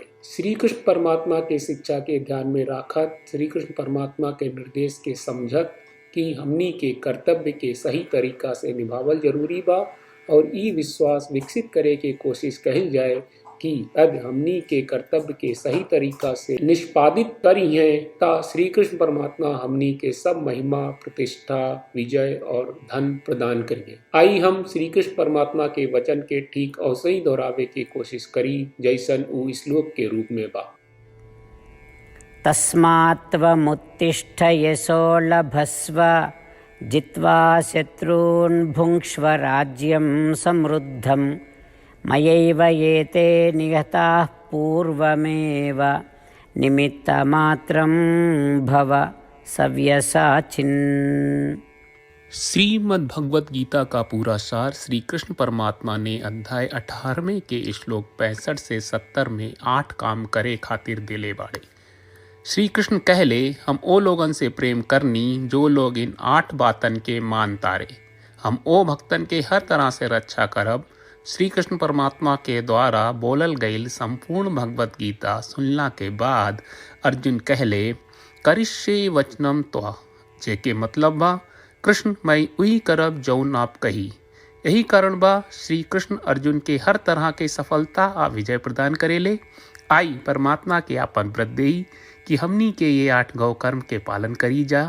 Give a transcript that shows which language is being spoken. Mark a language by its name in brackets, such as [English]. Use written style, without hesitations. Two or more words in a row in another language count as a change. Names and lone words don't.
[Bhojpuri] श्री कृष्ण परमात्मा के शिक्षा के ध्यान में राखत, श्री कृष्ण परमात्मा के निर्देश के समझत कि हमनी के कर्तव्य के सही तरीका से निभावल जरूरी बा और ई विश्वास विकसित करे के कोशिश कही जाए कि अब हमनी के कर्तव्य के सही तरीका से निष्पादित करी है ता श्री कृष्ण परमात्मा हमनी के सब महिमा, प्रतिष्ठा, विजय और धन प्रदान करिए। आई हम श्री कृष्ण परमात्मा के वचन के ठीक और सही दोहरावे की कोशिश करी जैसन ऊ श्लोक के रूप में बा। [Sanskrit] तस्मात्त्वमुत्तिष्ठ यशो लभस्व जित्वा शत्रून् भुङ्क्ष्व राज्यं समृद्धं मयैव ये ते निहताः पूर्वमेव निमित्तमात्रं भव सव्यसाचिन्। [Bhojpuri] श्रीमद् भगवत गीता का पूरा सार श्री कृष्ण परमात्मा ने अध्याय 18वें के श्लोक 65 से 70 में 8 काम करे खातिर दिले बाड़े। श्री कृष्ण कहले, हम ओ लोगन से प्रेम करनी जो लोग इन 8 बातन के मान तारे। हम ओ भक्तन के हर तरह से रक्षा करब। श्री कृष्ण परमात्मा के द्वारा बोलल गईल संपूर्ण भगवत गीता सुनला के बाद अर्जुन कहले, [Sanskrit] करिष्ये वचनम त्वा, [Bhojpuri] जेके मतलब बा कृष्ण मैं वही करब जौन आप कही। यही कारण बा श्री कृष्ण अर्जुन के हर तरह के सफलता आ विजय प्रदान करेले। आई परमात्मा के आपन व्रत देई कि हमनी के ये 8 गौ कर्म के पालन करी जा।